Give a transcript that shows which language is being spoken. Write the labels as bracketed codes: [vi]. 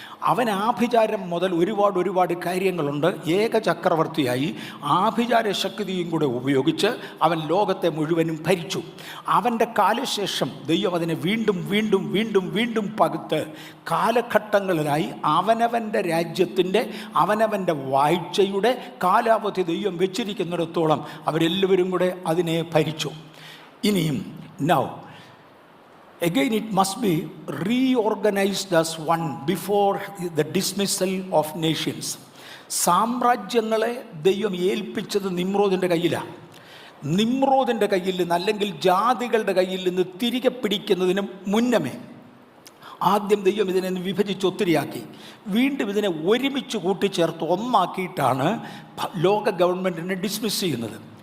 [ml] അവൻ ആഭിചാരം മുതൽ ഒരുപാട് കാര്യങ്ങളുണ്ട്. ഏക ചക്രവർത്തിയായി ആഭിചാര ശക്തിയും കൂടെ ഉപയോഗിച്ച് അവൻ ലോകത്തെ മുഴുവനും ഭരിച്ചു. അവൻ്റെ കാലശേഷം ദൈവം അതിനെ വീണ്ടും പകുത്ത് കാലഘട്ടങ്ങളിലായി അവനവൻ്റെ രാജ്യത്തിൻ്റെ അവനവൻ്റെ വാഴ്ചയുടെ കാലാവധി ദൈവം വെച്ചിരിക്കുന്നിടത്തോളം അവരെല്ലാവരും കൂടെ അതിനെ ഭരിച്ചു. ഇനിയും now [en] again it must be reorganized as one before the dismissal of nations. [ml] സാമ്രാജ്യങ്ങളെ ദൈവം ഏൽപ്പിച്ചത് നിമ്രോദിൻ്റെ കയ്യിലാണ്. നിമ്രോദിൻ്റെ കയ്യിൽ നിന്ന് അല്ലെങ്കിൽ ജാതികളുടെ കയ്യിൽ നിന്ന് തിരികെ പിടിക്കുന്നതിന് മുന്നമേ ആദ്യം ദൈവം ഇതിനെ വിഭജിച്ച് ഒത്തിരിയാക്കി. വീണ്ടും ഇതിനെ ഒരുമിച്ച് കൂട്ടിച്ചേർത്ത് ഒന്നാക്കിയിട്ടാണ് ലോക ഗവൺമെൻറ്റിനെ ഡിസ്മിസ് ചെയ്യുന്നത്.